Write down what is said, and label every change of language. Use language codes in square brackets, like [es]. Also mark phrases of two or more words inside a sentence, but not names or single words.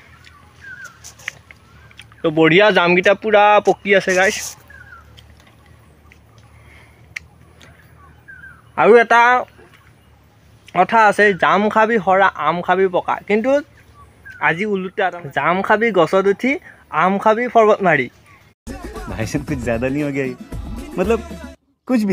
[as] তো বঢ়িয়া জামকেইটা পুৰা পকি আছে গাইছ আৰু এটা কথা আছে জাম খাবি হৰা আম খাবি পকা কিন্তু আজি উল্টা জাম খাবি গছত উঠি আম খাবি পৰ্বত মাৰি [hi] भाई साहब कुछ ज्यादा नहीं हो गया मतलब कुछ भी